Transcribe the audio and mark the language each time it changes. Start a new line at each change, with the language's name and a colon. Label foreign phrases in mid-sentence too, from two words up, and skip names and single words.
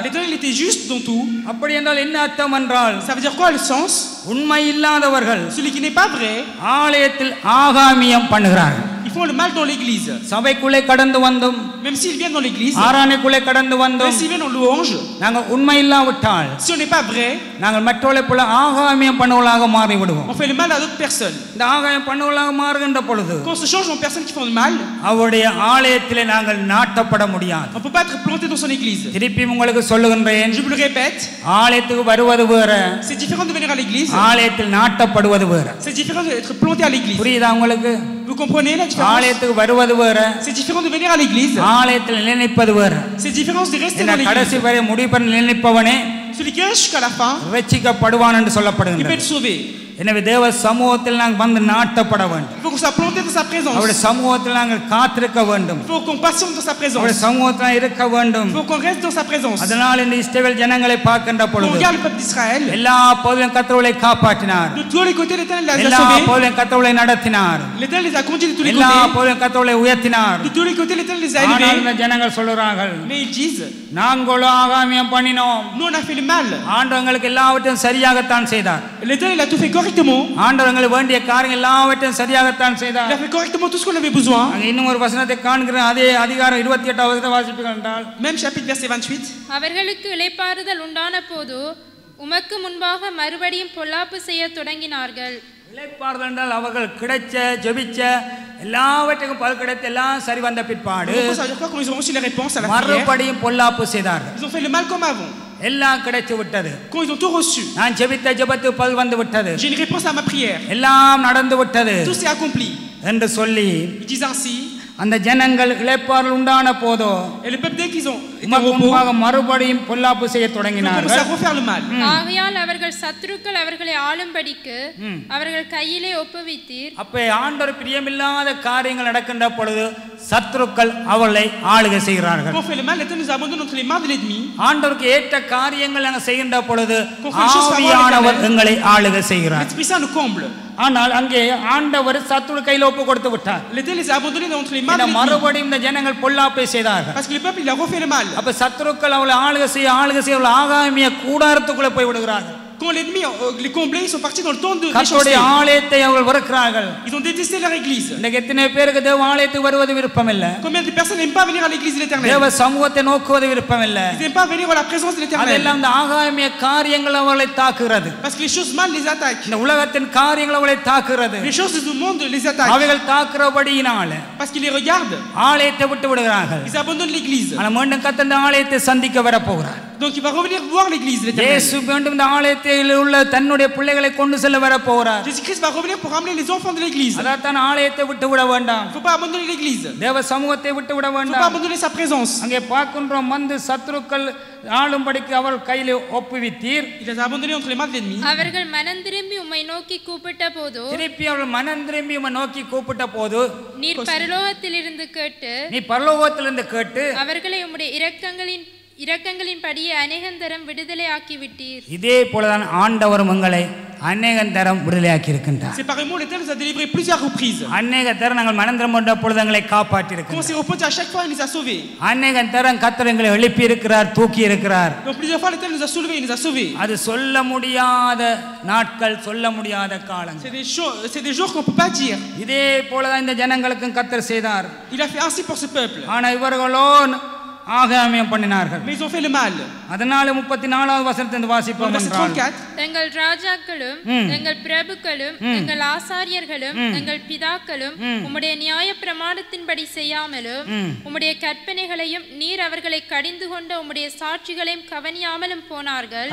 French: L'Éternel était juste dans tout.
Tamil: அப்படி என்றால் என்ன அர்த்தம் என்றால்,
French: Ça veut dire quoi le sens?
Tamil: உண்மை இல்லாதவர்கள்
French: Celui qui n'est pas vrai,
Tamil: ஆலயத்தில் ஆகாமியம் பண்ணுகிறார்கள்.
French: ils font le mal dans l'église.
Tamil: சபைக்குள்ளே கடந்து வந்தும்,
French: Même s'ils viennent dans l'église,
Tamil: ஆராதனைக்குள்ளே கடந்து
French: même
Tamil: வந்தும்,
French: s'ils viennent en louange,
Tamil: நாங்கள் உண்மை இல்லாவிட்டால்
French: si on n'est pas vrai,
Tamil: நாங்கள் மற்றவர்களை போல ஆகாமியம் பண்ணுவதாக மாறி விடுவோம்.
French: on fait le mal à d'autres personnes.
Tamil: இந்த ஆகாயம் பண்ணுவதாக மாறுகின்ற பொழுது
French: Quand on se change en personnes qui font le mal,
Tamil: அவருடைய ஆலயத்திலே நாங்கள் நாட்டப்பட முடியாது.
French: on ne peut pas être planté dans son église.
Tamil: திருப்பி உங்களுக்கு சொல்லுகின்றேன்,
French: Je vous le répète,
Tamil: ஆலயத்துக்கு வருவது வேற,
French: c'est différent de venir à l'église,
Tamil: ஆலயத்தில் நாட்டப்படுவது வேற.
French: c'est différent d'être planté à l'église.
Tamil: புரியுதா உங்களுக்கு?
French: Vous comprenez la différence?
Tamil: ஆலயத்துக்கு வருவது வேற,
French: C'est différent de venir à l'église,
Tamil: ஆலயத்தில் நிலைப்பது வேற.
French: c'est différent de rester
Tamil: என்ன
French: dans
Tamil: கடைசி
French: l'église.
Tamil: வரை முடிப்பன் நிலைப்பவனே
French: Celui qui reste jusqu'à la fin,
Tamil: ரட்சிக்கப்படுவான் என்று
French: il peut
Tamil: சொல்லப்படுகின்றது.
French: être sauvé.
Tamil: எனவே தேவ சமூகத்தில் நாங்கள் வந்து நாட்டப்பட வேண்டும்.
French: Il faut qu'on soit planté dans sa présence.
Tamil: அவருடைய சமூகத்தில் நாங்கள் காத்திருக்க வேண்டும்.
French: Il faut qu'on patiente dans sa
Tamil: அவருடைய
French: présence.
Tamil: சமூகத்தில் இருக்க வேண்டும்.
French: Il faut qu'on reste dans sa présence.
Tamil: அதனால் இந்த இஸ்ரவேல் ஜனங்களை பார்க்கின்ற
French: On
Tamil: பொழுது
French: regarde le peuple d'Israël.
Tamil: எல்லா பகுதியிலும் கர்த்தரை காப்பாற்றினார்.
French: De tous les côtés, l'Éternel les a
Tamil: எல்லா
French: sauvés.
Tamil: பகுதியிலும் கர்த்தரை நடத்தினார்.
French: L'Éternel les a conduits de tous les
Tamil: எல்லா
French: côtés.
Tamil: பகுதியிலும் கர்த்தரை உயர்த்தினார்.
French: De tous les côtés, l'Éternel les a
Tamil: ஆனால்
French: élevés.
Tamil: இந்த ஜனங்கள் சொல்றார்கள்,
French: Mais ils disent,
Tamil: நாங்களோ ஆகாமியம் பண்ணினோம்.
French: nous on a fait le mal.
Tamil: ஆண்டவர் எங்களுக்கு எல்லாவற்றையும் சரியாகத்தான் செய்தார்.
French: L'Éternel a tout fait correctement.
Tamil: ஆண்டவர் எங்களுக்கு வேண்டிய காரியங்கள் எல்லாவற்றையும் சரியாகத்தான்
French: Il
Tamil: செய்தார்.
French: a fait correctement tout ce qu'on avait besoin.
Tamil: அங்க இன்னும் ஒரு வசனத்தை காண்கிறேன். அதே அதிகாரம் 28வது வசனத்தை வாசிப்பீர்கள் என்றால்,
French: Même chapitre verset 28.
Tamil: அவர்களுக்கு இளைப்பாறுதல் உண்டான போது உமக்கு முன்பாக மறுபடியும் பொல்லாப்பு செய்ய தொடங்கினார்கள். இளைப்பாறுதல் என்றால் அவர்கள் கிடைச்ச ஜெபிச்ச எல்லாவற்றுக்கும் பல் கிடைத்து எல்லாம் சரி வந்த பிற்பாடு
French: Donc, ça veut dire quoi? Quand ils ont reçu les réponses à la prière,
Tamil: மறுபடியும் பொல்லாப்பு செய்தார்கள்.
French: ils ont fait le mal comme avant.
Tamil: எல்லாம் கிடைச்சு விட்டது.
French: Quand ils ont tout reçu,
Tamil: நான் ஜெபித்த ஜெபத்து பல் வந்து விட்டது,
French: j'ai une réponse à ma prière.
Tamil: எல்லாம் நடந்து விட்டது
French: Tout s'est accompli.
Tamil: என்று சொல்லி
French: Ils disent ainsi.
Tamil: அந்த ஜனங்கள் இளைப்பாறுதல் உண்டான போதோ
French: Et le peuple, dès qu'ils ont été au
Tamil: உமக்கு
French: repos,
Tamil: முன்பாக மறுபடியும் பொல்லாப்பு செய்ய
French: ils ont commencé
Tamil: தொடங்கினார்கள்.
French: à refaire le mal.
Tamil: ஆகையால் அவர்கள் சத்துருக்கள் அவர்களை ஆளும்படிக்கு அவர்கள் கையிலே ஒப்புவித்தீர். அப்ப ஆண்டவர் பிரியமில்லாத காரியங்கள் நடக்கின்ற பொழுது சத்துருக்கள் அவளை ஆளுகை செய்கிறார்கள்.
French: Quand on fait le mal, l'Éternel nous abandonne entre les mains de l'ennemi.
Tamil: ஆண்டவருக்கு ஏற்ற காரியங்கள் நாங்கள் செய்கின்ற பொழுது ஆவியானவர் எங்களை ஆளுகை செய்கிறார்.
French: L'Esprit Saint nous comble.
Tamil: ஆனால் அங்கே ஆண்டவர் சத்துரு கையில் ஒப்பு கொடுத்து விட்டார்.
French: L'Éternel les a abandonnés entre les mains de l'ennemi.
Tamil: மறுபடியும் இந்த ஜனங்கள் பொல்லாப்பை செய்தார்கள்.
French: Parce que le peuple, il a refait le mal.
Tamil: அப்ப சத்துருக்கள் அவளை ஆளுகை செய்ய ஆகாமிய கூடாரத்துக்குள்ள போய் விடுகிறார்கள்.
French: Quand l'ennemi les comblait, ils sont partis dans le temps de
Tamil: கர்த்தருடைய ஆலயத்தை அவர்கள் வெறுக்கிறார்கள்.
French: Ils ont détesté leur église.
Tamil: இன்னைக்கு எத்தனை பேருக்கு தேவ ஆலயத்துக்கு வருவது விருப்பம் இல்ல?
French: Combien de personnes n'aiment pas venir à l'église de l'Éternel?
Tamil: தேவ சமூகத்தை நோக்குவது விருப்பம் இல்ல.
French: Ils n'aiment pas venir à la présence de l'Éternel.
Tamil: அதெல்லாம் இந்த ஆகாமிய காரியங்கள் அவர்களை தாக்குகிறது.
French: Parce que les choses mal les attaquent.
Tamil: இந்த உலகத்தின் காரியங்கள் அவர்களை தாக்குகிறது.
French: Les choses du monde les attaquent.
Tamil: அவைகள் தாக்குறபடியினால
French: Parce qu'ils les regardent.
Tamil: ஆலயத்தை விட்டு விடுகிறார்கள்.
French: Ils abandonnent l'église.
Tamil: ஆனா மீண்டும் கர்த்தர் இந்த ஆலயத்தை சந்திக்க வர போகிறார்.
French: Donc il va revenir voir l'église de l'Éternel.
Tamil: இயேசு மீண்டும் இந்த ஆலயத்தில் உள்ள தன்னுடைய பிள்ளைகளை கொண்டு செல்ல வர போகிறார்.
French: Jésus-Christ va revenir pour ramener les enfants de l'église.
Tamil: அதான் ஆலயத்தை விட்டு விட வேண்டாம்.
French: Il ne faut pas abandonner l'église. Il
Tamil: தேவ சமூகத்தை விட்டு விட
French: ne faut pas
Tamil: வேண்டாம்.
French: abandonner sa présence.
Tamil: அங்கே பார்க்கின்றோம் வந்து சத்துருக்கள் ஆளும்படிக்கு அவர் கையிலே ஒப்புவித்தீர்.
French: Il les a abandonnés entre les mains de l'ennemi.
Tamil: அவர்கள் மனம் திரும்பி உம்மை நோக்கி கூப்பிட்ட போது திருப்பி அவர்கள் மனம் திரும்பி உம்மை நோக்கி கூப்பிட்ட போது நீர் பரலோகத்திலிருந்து கேட்டு நீ பரலோகத்திலிருந்து கேட்டு அவர்களை உம்முடைய இரக்கங்களின் படியே அநேகந்தரம் விடுதலை ஆக்கி விட்டீர். இதே போலதான் ஆண்டவர் உங்களை அநேகந்தரம் விடுதலையாக்கி இருக்கின்றார்.
French: C'est pareillement l'Éternel nous a délivré plusieurs reprises.
Tamil: அநேகந்தரம் நாங்கள் மனந்திரம் கொண்ட பொழுது எங்களை காப்பாற்றி
French: Quand
Tamil: இருக்கிறார்.
French: on s'est repenti à chaque fois, il nous a sauvés.
Tamil: அநேகந்தரம் கர்த்தர் எங்களை எழுப்பி இருக்கிறார், தூக்கி இருக்கிறார்.
French: Donc plusieurs fois l'Éternel nous a soulevés, il nous a sauvés.
Tamil: அது சொல்ல முடியாத நாட்கள், சொல்ல முடியாத காலங்கள்.
French: C'est des jours qu'on peut pas dire.
Tamil: இதே போலதான் இந்த ஜனங்களுக்கும் கர்த்தர் செய்தார்.
French: Il a fait ainsi pour ce peuple.
Tamil: ஆனா இவர்களோ ஆகாமியம் பண்ணினார்கள்.
French: Mais ils ont fait le mal.
Tamil: அதனால 34வது வசனத்தை வாசிப்போம் என்றால் எங்கள் ராஜாக்களும் எங்கள் பிரபுக்களும் எங்கள் ஆசாரியர்களும் எங்கள் பிதாக்களும் உம்முடைய நியாய பிரமாணத்தின்படி செய்யாமலும் உம்முடைய கற்பனைகளையும் நீர் அவர்களை கடிந்து கொண்ட உம்முடைய சாட்சிகளையும் கவனியாமலும் போனார்கள்.